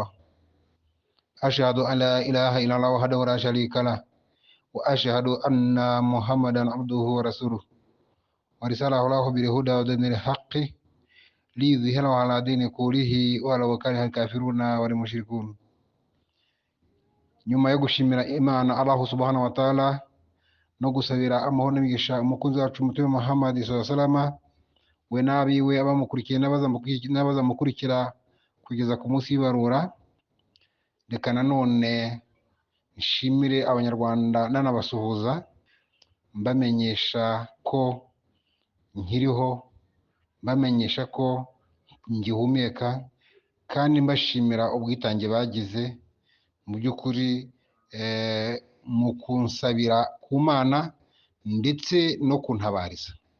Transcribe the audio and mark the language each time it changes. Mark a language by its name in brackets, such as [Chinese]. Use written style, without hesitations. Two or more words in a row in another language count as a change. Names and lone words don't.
[Arabic] أشهد أن لا إله إلا الله وحده لا شريك له وأشهد أن محمدا عبده ورسوله ورساله الله بالهدى ودين الحق ليظهره على دين كله ولو كره الكافرون والمشركون. [Kinyarwanda] nyuma yo gushimira Imana Allah [Arabic] سبحانه وتعالى [Kinyarwanda] no gusabira amahoro n'imigisha umukunzi wacu mutume Muhammad [Arabic] صلى الله عليه وسلم [Kinyarwanda] we n'abiwe abamukurikiye n'abazamukurikira kugeza ku munsi w'ibarura. Reka nanone nshimire abanyarwanda nanabasuhuza mbamenyesha ko nkiriho, mbamenyesha ko ngihumeka, kandi mbashimira ubwitange bagize mu by'ukuri mu kunsabira ku Mana ndetse no kuntabariza.